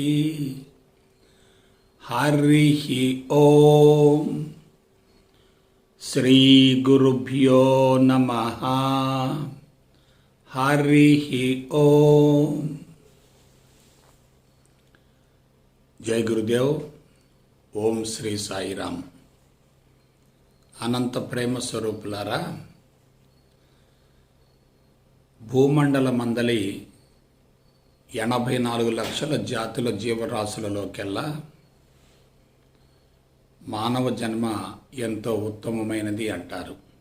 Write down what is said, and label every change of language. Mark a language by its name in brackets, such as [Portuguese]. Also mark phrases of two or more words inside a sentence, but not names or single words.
[Sanskrit] हरिः ओम। श्री गुरुभ्यो नमः। हरिः ओम। जय गुरुदेव। ओम श्री साईराम। [Telugu] అనంత ప్రేమ స్వరూపులారా, భూమండలమందలి 84 లక్షల జాతుల జీవరాశులలోకెల్లా మానవ జన్మ ఎంతో ఉత్తమమైనది అంటారు.